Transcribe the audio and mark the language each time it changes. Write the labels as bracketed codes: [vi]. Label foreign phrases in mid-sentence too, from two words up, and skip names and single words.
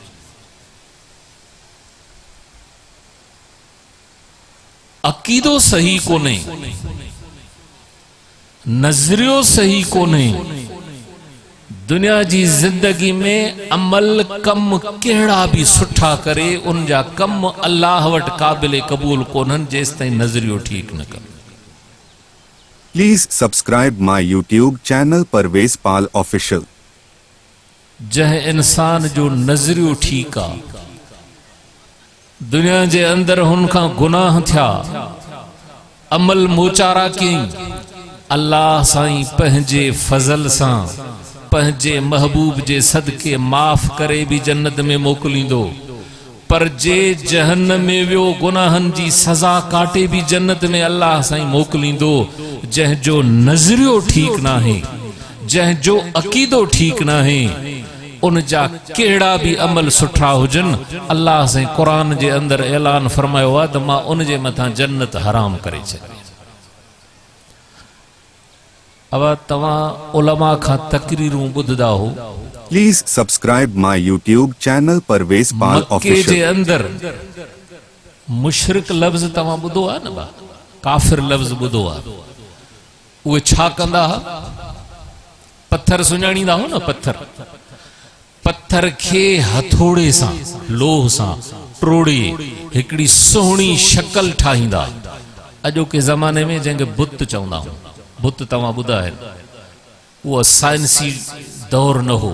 [sd] अक़ीदो सही कोन्हे, नज़रियो सही कोन्हे, दुनिया जी जिंदगी में अमल कम केड़ा भी सुठा करे उन जा कम अल्लाह वट काबिल कबूल कोन्हन जेस ताईं नजरियो ठीक न कर। [en] Please subscribe my YouTube channel Parvez Pal Official। [sd] जह इंसान जो नजरियो ठीक आ, दुनिया जे अंदर हुनका गुनाह थिया, अमल मोचारा कई, अल्लाह साईं पंहिंजे फजल सां पंहिंजे महबूब जे सदके माफ़ करे भी जन्नत में मोकलींदो, पर जे जहन्नम में वियो गुनाहन जी सजा काटे भी जन्नत में अल्लाह साईं मोकलींदो। जंहिंजो नज़रियो ठीक ना है, जंहिंजो अकीदो ठीक ना है, उन जा केड़ा भी अमल सुठा हुजन, अल्लाह साईं कुरान जे अंदर ऐलान फरमायो आ त मां उन जे मथा जन्नत हराम करे छॾी। अब तवा उलमा खां तकरीरूं ॿुधदा हो। [en] Please subscribe my YouTube channel Parvez Pal [sd] मक्के जे ऑफिशियल। अंदर मुशरिक लफ्ज़ तवा ॿुधो आ न बा, काफिर लफ्ज़ ॿुधो आ। उहे छा कंदा हा? पत्थर सुञाणींदा हो न, पत्थर खे हथोड़े सां लोह सां टोड़े हिकड़ी सुहिणी शक्ल ठाहींदा। अॼोके ज़माने में जंहिंखे बुत चवंदा हो, बुत तव्हां ॿुधा आहिनि, उहो साइंसी दौर न हो।